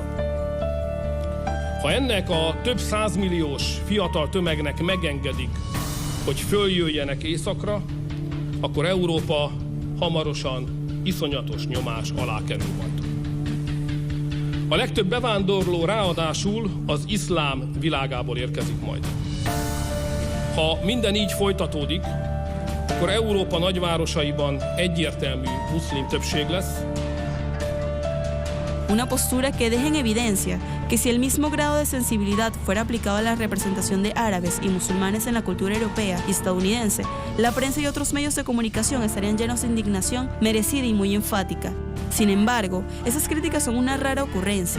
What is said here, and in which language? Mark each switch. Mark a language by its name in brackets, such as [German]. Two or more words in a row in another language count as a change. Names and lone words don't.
[Hungarian] Ha ennek a több százmilliós fiatal tömegnek megengedik, hogy följöjjenek északra, akkor Európa hamarosan iszonyatos nyomás alá kerül majd. A legtöbb bevándorló ráadásul az iszlám világából érkezik majd. Ha minden így folytatódik, akkor Európa nagyvárosaiban egyértelmű muszlim többség lesz. [Spanish] Una postura que deja en evidencia que si el mismo grado de sensibilidad fuera aplicado a la representación de árabes y musulmanes en la cultura europea y estadounidense, la prensa y otros medios de comunicación estarían llenos de indignación merecida y muy enfática. Sin embargo, esas críticas son una rara ocurrencia.